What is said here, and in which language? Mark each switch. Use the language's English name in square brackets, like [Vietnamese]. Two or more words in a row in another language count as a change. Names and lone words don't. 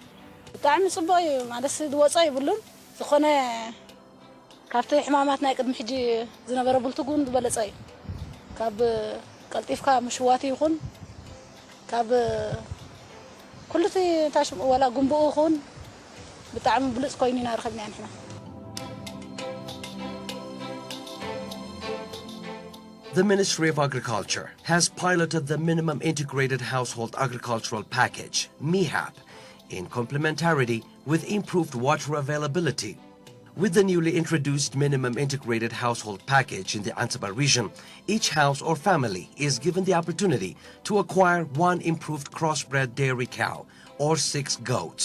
[Tigrinya] ብጣዕሚ ፅቡቕ እዩ ማለት ዝወፀ ይብሉን ዝኾነ ካብቲ ሕማማት ናይ ቅድሚ ሕጂ ዝነበረ ብልትጉን ዝበለፀ እዩ ካብ ቀልጢፍካ ምሽዋት ይኹን ካብ ኩሉቲ ታሽ ወላ ጉንብኡ ይኹን ብጣዕሚ ብሉፅ ኮይኑ ኢና ረኸብና ንሕና [English] The Ministry of Agriculture has piloted the Minimum Integrated Household Agricultural Package, MIHAP, in complementarity with improved water availability. With the newly introduced Minimum Integrated Household Package in the Anseba region, each house or family is given the opportunity to acquire 1 improved crossbred dairy cow or 6 goats.